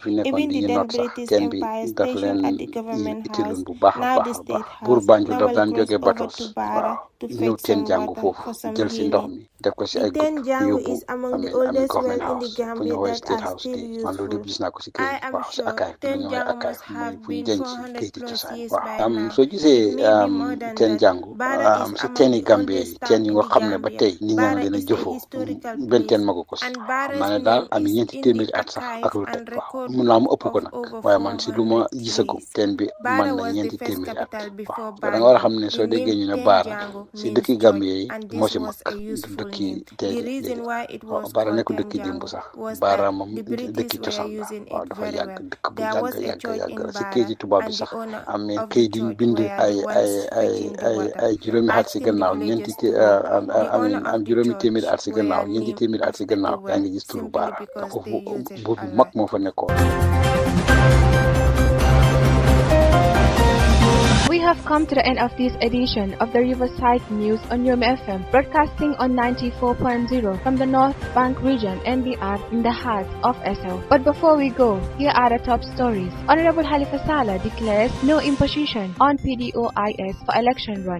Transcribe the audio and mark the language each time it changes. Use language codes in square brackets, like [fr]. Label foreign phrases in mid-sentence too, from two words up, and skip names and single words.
[en] Even the then British Empire stationed at the government house, now the state house, travel crossed over to Bara to fetch some water for some healing. The 10 Jangu is among the oldest wells in the Gambia that are still useful. I am sure 10 Jangu must have been 400 plus years by now. Maybe more than 10 Jangu Bara [wo] sa teni Gambia yi ten yi nga xam ne ba tey nit ñaa ngi leen a jëfoo benn teen magu ko si ma ne daal am ñeenti téeméeri at sax ak lu teg waaw mun naa mu ëpp ko nag waaye man si lu ma gisagum teen bi man na ñeenti téeméeri at waaw da nga war a xam ne soo déggee ñu ne Bara si dëkki Gambia yi moo si mag du dëkki tey waaw Bara nekk dëkki démb sax Bara moom dëkki cosaan la waaw dafa yàgg dëkk bu yàgg si kayit yi tubaab bi sax amee kayit yi bind ay juróomi at si gannaaw am juróomi téeméeri at si gannaaw ñeenti téeméeri at si gannaaw yaa ngi gis turu Bara ndax foofu buur bu mag moo fa nekkoon. [en] We have come to the end of this edition of the Riverside News on Nyomi FM, broadcasting on 94.0 from the North Bank region, NBR, in the heart of SL. But before we go, here are the top stories. Honourable Sallah declares no imposition on PDOIS for election run.